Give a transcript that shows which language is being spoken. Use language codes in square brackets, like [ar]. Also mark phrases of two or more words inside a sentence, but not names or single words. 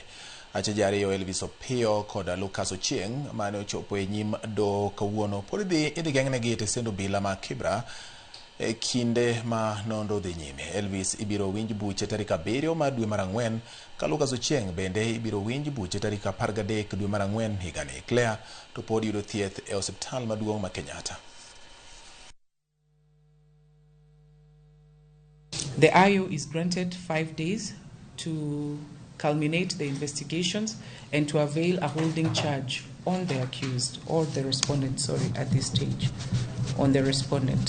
[luo] Achije ariyo Elvis Opiyo kod Lucas Ochieng mane ochopo e nyim doho kawuono pod idhi geng'negi e tesend obila ma Kibra e kinde ma nonro dhi nyime. Elvis ibiro winj buche tarik 7 mar dwe mar Ang'wen ka Lucas Ochieng bende ibiro winj buche tarik 13 dwe mar Ang'wen higani. Claire to pod yudo thieth e osiptal maduong' ma Kenyatta. [en] The IO is granted 5 days to culminate the investigations and to avail a holding charge on the accused or the respondent, at this stage, on the respondent.